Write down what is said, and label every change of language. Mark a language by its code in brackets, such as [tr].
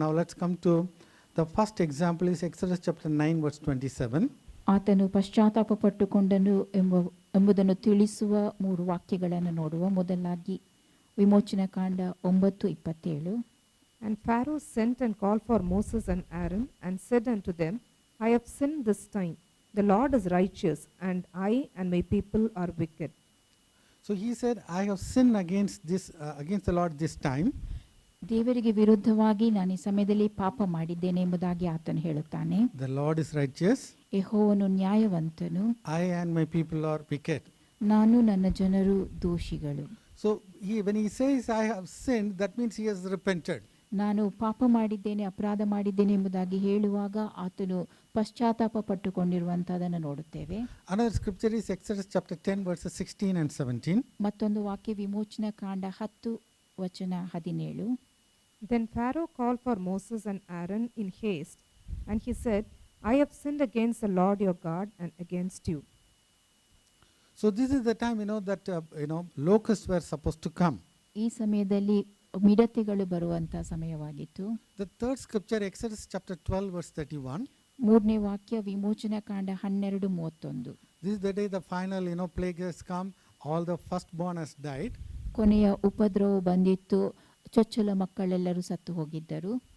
[en] Now let's come to the first example is Exodus chapter 9 verse 27. [kn] ಆತನು ಪಶ್ಚಾತ್ತಾಪ ಪಟ್ಟುಕೊಂಡನು ಎಂಬುದನ್ನು ತಿಳಿಸುವ 3 ವಾಕ್ಯಗಳನ್ನು ನೋಡುವ. ಮೊದಲಾಗಿ ವಿಮೋಚನಾ ಕಾಂಡ 9:27. [en] And Pharaoh sent and called for Moses and Aaron and said unto them, I have sinned this time. The Lord is righteous, and I and my people are wicked. So he said, I have sinned against the Lord this time. [kn] ದೇವರಿಗೆ ವಿರುದ್ಧವಾಗಿ ನಾನು ಈ ಸಮಯದಲ್ಲಿ ಪಾಪ ಮಾಡಿದ್ದೇನೆ ಎಂಬುದಾಗಿ ಆತನು ಹೇಳುತ್ತಾನೆ. [en] The Lord is righteous. [kn] ಯೆಹೋವನು ನ್ಯಾಯವಂತನು. [en] I and my people are wicked. [kn] ನಾನು ನನ್ನ ಜನರು ದೋಷಿಗಳು. [en] So when he says I have sinned, that means he has repented. [kn] ನಾನು ಪಾಪ ಮಾಡಿದ್ದೇನೆ, ಅಪರಾಧ ಮಾಡಿದ್ದೇನೆ ಎಂಬುದಾಗಿ ಹೇಳುವಾಗ ಆತನು ಪಶ್ಚಾತ್ತಾಪ ಪಟ್ಟುಕೊಂಡಿರುವಂತಹದನ್ನು ನೋಡುತ್ತೇವೆ. [en] Another scripture is Exodus chapter 10 verses 16 and 17. [kn] ಮತ್ತೊಂದು ವಾಕ್ಯ ವಿಮೋಚನಾ ಕಾಂಡ 10:17. [en] Then Pharaoh called for Moses and Aaron in haste, and he said, I have sinned against the Lord your God and against you. So this is the time that locusts were supposed to come. [kn] ಈ ಸಮಯದಲ್ಲಿ ಮಿಡತೆಗಳು ಬರುವಂತ ಸಮಯವಾಗಿತ್ತು. [en] The third scripture Exodus chapter 12 verse 31. [kn] ಮೂರನೇ ವಾಕ್ಯ ವಿಮೋಚನಾ ಕಾಂಡ 12:31. [en] This is the day the final plague has come. All the firstborn has died. [kn] ಕೊನೆಯ ಉಪದ್ರವ ಬಂದಿತ್ತು, ಚೊಚ್ಚಲ ಮಕ್ಕಳೆಲ್ಲರೂ ಸತ್ತು ಹೋಗಿದ್ದರು.